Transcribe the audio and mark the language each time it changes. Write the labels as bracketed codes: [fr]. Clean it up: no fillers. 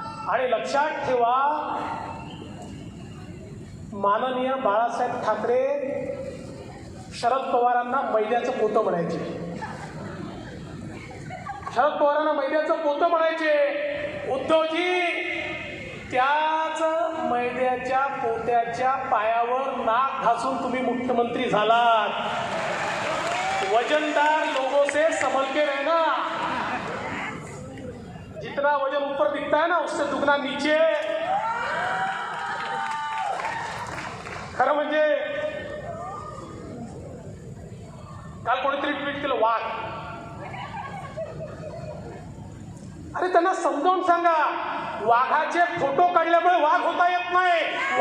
[mr] आणि लक्षात ठेवा, माननीय बाळासाहेब ठाकरे शरद पवारांना मैद्याचं पोतं म्हणायचे। शरद पवारांना मैद्याचं पोतं म्हणायचे। उद्धवजी त्याच मैद्याच्या पोत्याच्या पायावर नाक घासून तुम्ही मुख्यमंत्री झालात। [hi] वजनदार लोगों से संभल के रहना, जितना वजन ऊपर दिखता है ना उससे दुगना नीचे। [mr] खरं म्हणजे काल कोणीतरी ट्विट केलं वाघ, अरे त्यांना समजावून सांगा, वाघाचे फोटो काढल्यामुळे वाघ होता येत नाही।